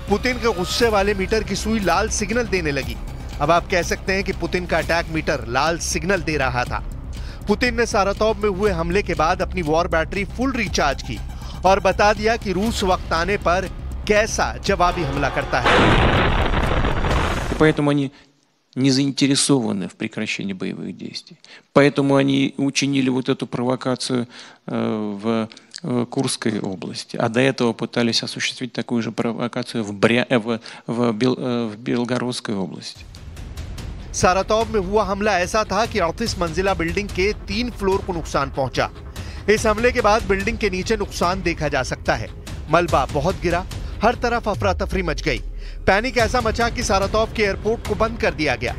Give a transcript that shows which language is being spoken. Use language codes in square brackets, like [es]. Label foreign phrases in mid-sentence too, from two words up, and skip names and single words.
[hi] पुतिन के गुस्से वाले मीटर की सुई लाल सिग्नल देने लगी। अब आप कह सकते हैं कि पुतिन का [en] attack meter [hi] लाल सिग्नल दे रहा था। पुतिन ने सारातोव में हुए हमले के बाद अपनी [en] war battery full recharge [hi] की और बता दिया कि रूस वक्त आने पर कैसा जवाबी हमला करता है। [ru] Поэтому они не заинтересованы в прекращении боевых действий. Поэтому они учинили вот эту провокацию в Курской области, а до этого пытались осуществить такую же провокацию в Белгородской области. [hi] सारातोव में हुआ हमला ऐसा था कि 38 मंजिला बिल्डिंग के 3 फ्लोर को नुकसान पहुंचा। इस हमले के बाद बिल्डिंग के नीचे नुकसान देखा जा सकता है। मलबा बहुत गिरा, हर तरफ अफरा तफरी मच गई। पैनिक ऐसा मचा कि सारातोव के एयरपोर्ट को बंद कर दिया गया।